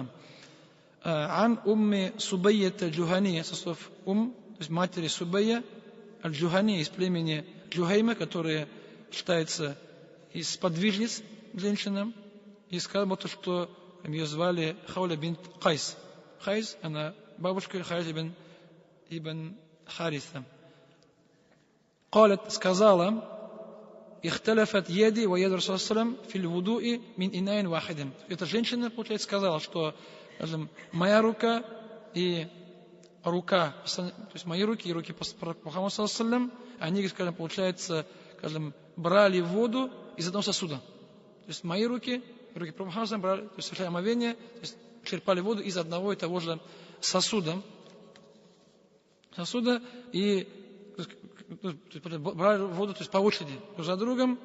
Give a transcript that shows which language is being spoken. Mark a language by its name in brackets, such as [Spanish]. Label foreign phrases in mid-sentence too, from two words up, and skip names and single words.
[Russian] Ан умми Субайя Аль-Джухани, со слов то есть матери Субайя Аль-Джухани из племени Джухайма, которая считается из сподвижниц женщинам, и сказала, что ее звали Хауля бинт Кайс. Хайс, она бабушка Хайс ибн Хариса. [Arabic] قالت, сказала, اختلفت يدي ويد رسول الله صلى الله عليه وسلم في الوضوء من إناء واحد. [Russian] Эта женщина, получается, сказала, что, скажем, моя рука и рука, то есть мои руки и руки Мухаммада [Arabic] صلى الله عليه وسلم, [Russian] они, скажем, получается, скажем, брали воду из одного сосуда. То есть мои руки и руки Мухаммада брали, то есть совершали омовение, то есть черпали воду из одного и того же сосуда и брали воду, то есть по очереди, друг за другом.